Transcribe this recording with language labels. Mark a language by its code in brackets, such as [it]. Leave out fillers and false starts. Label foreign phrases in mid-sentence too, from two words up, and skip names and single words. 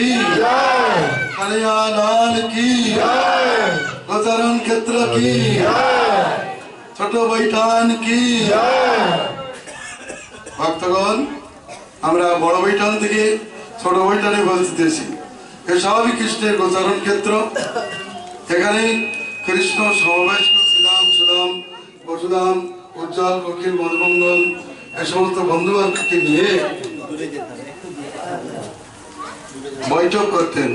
[hi] जय, कन्हैया लाल की जय, गोचरण क्षेत्र की जय, छोटो बैठान की जय। [bn] भक्तगण আমরা বড় বৈঠান থেকে ছোট বৈঠানে বলতেছি এসবই কৃষ্ণের গোচারণ ক্ষেত্র। এখানে কৃষ্ণ সমাবেশ শ্রীরাম সুরাম পরশুরাম উজ্জ্বল অখিল মধুমঙ্গল এ সমস্ত বন্ধুবান্ধবকে নিয়ে বৈঠক করতেন।